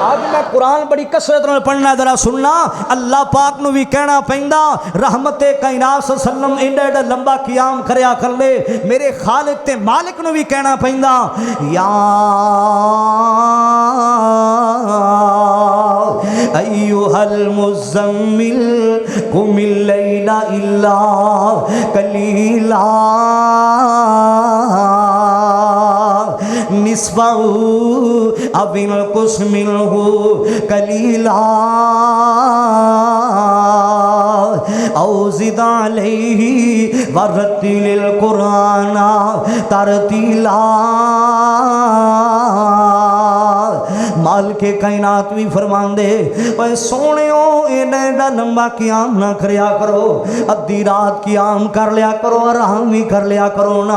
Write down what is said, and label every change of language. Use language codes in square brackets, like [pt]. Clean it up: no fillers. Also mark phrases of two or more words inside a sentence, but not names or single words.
[pa] آج میں قرآن بڑی کثرت نال پڑھنا، ذرا سننا۔ اللہ پاک نوں بھی کہنا پیندا، رحمت کائنات سلم ایڈا لمبا قیام کریا کر لے. میرے خالق تے مالک نوں بھی کہنا پیندا، یا [ar] أيها المزمل قم الليل إلا قليلا نصفه أو انقص منه قليلا أو زد عليه ورتل القرآن ترتيلا. [pa] مالک کائنات بھی فرماندے، پر سوہنیو ایڈا لمبا قیام نا کریا کرو، ادھی رات قیام کر لیا کرو، آرام بھی کر لیا کرو نا.